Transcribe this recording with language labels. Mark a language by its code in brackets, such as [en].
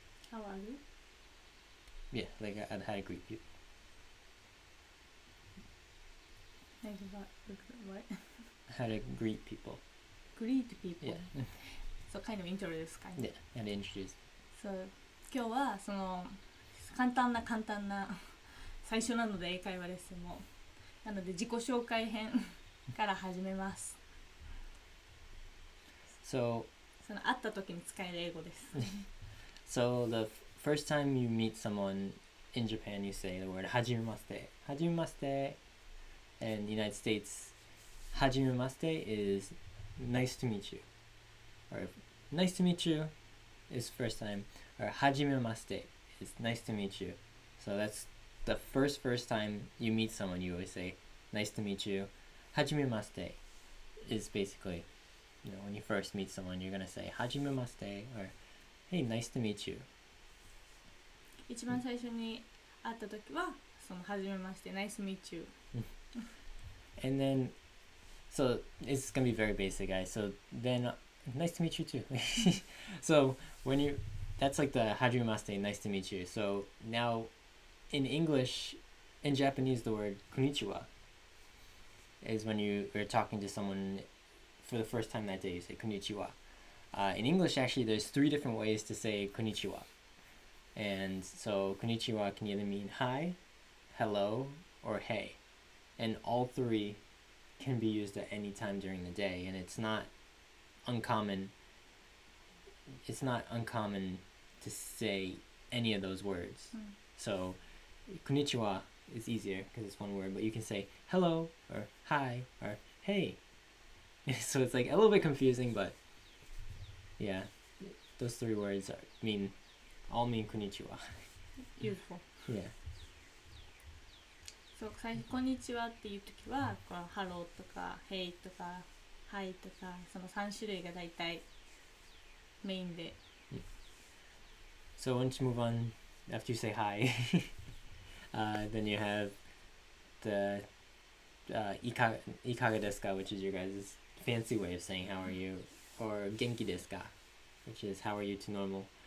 [en] How are you? Yeah, like how to greet people. Like what? How to greet people. Greet people. Yeah. So kind of intro [ja] ですかね。 [en] Yeah, how to introduce. [ja] そう、今日はその簡単な最初なので英会話レッスンもなので自己紹介編から始めます。 [en] So [ja] その会った時に使える英語です。 [en] So the first time you meet someone in Japan, you say the word hajimemashite. Hajimemashite. And in the United States, hajimemashite is nice to meet you. Or nice to meet you is first time. Or hajimemashite is nice to meet you. So that's the first time you meet someone, you always say nice to meet you. Hajimemashite is basically, when you first meet someone, you're going to say hajimemashite or hey, nice to meet you. [ja] 一番最初に会った時はその初めまして [en] Nice to meet you. And then, so it's going to be very basic, guys. So then, nice to meet you too. So that's like the hajimemashite, nice to meet you. So now in English, in Japanese, the word konnichiwa is when you're talking to someone for the first time that day, you say konnichiwa. In English, actually, there's 3 different ways to say konnichiwa. And so konnichiwa can either mean hi, hello, or hey. And all 3 can be used at any time during the day, and it's not uncommon to say any of those words. So konnichiwa is easier because it's one word, but you can say hello or hi or hey. So it's like a little bit confusing, but yeah, those 3 words all mean konnichiwa. Beautiful. Yeah. [ja] そう最初こんにちはっていう時はこのハローとかヘイとかハイとかその3種類がだいたいメインで。 [en] So once you move on, after you say hi, then you have the [ja] ikaga desu ka, [en] which is your guys' fancy way of saying how are you, or [ja] genki desu ka, [en] which is how are you to normal.